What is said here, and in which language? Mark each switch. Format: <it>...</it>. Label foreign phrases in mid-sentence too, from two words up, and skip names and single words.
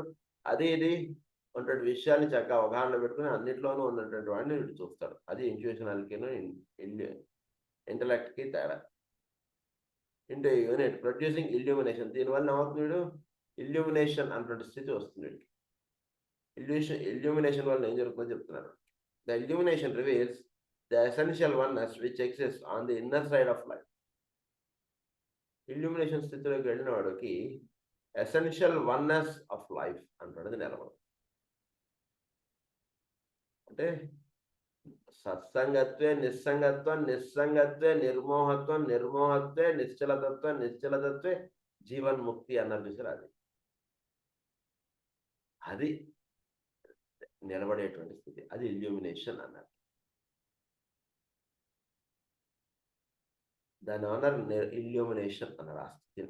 <te>అది ఇది ఉన్నటువంటి విషయాన్ని చక్కగా అవగాహనలో పెట్టుకుని అన్నింటిలోనూ ఉన్నటువంటి వాడిని వీడు చూస్తాడు. అది ఇంట్యూషనల్కిను ఇంటలెక్ట్కి తేడా.</te> <en>into unit producing illumination.</en> <te>దీనివల్ల ఏమవుతుంది వీడు ఇల్యూమినేషన్ అన్నటువంటి స్థితి వస్తుంది. ఇల్యూమినేషన్ వల్ల ఏం జరుగుతుందో చెప్తున్నారు.</te> <en>the illumination reveals the essential oneness which exists on the inner side of life.</en> <te>ఇల్యూమినేషన్ స్థితిలోకి వెళ్ళిన వాడికి</te> <en>essential oneness of life</en> <te>అంటున్నది నిలవదు. అంటే</te> <sa>సత్సంగత్వే నిస్సంగత్వం, నిస్సంగత్వే నిర్మోహత్వం, నిర్మోహత్వే నిశ్చలతత్వం, నిశ్చలతత్వే జీవన్ముక్తి</sa> <te>అన్నారు చూసారు. అది నిలబడేటువంటి స్థితి, అది ఇల్యూమినేషన్ అన్నారు. దాని ఏమన్నారు, ఇల్యూమినేషన్ అన్నారు ఆ స్థితిని.</te>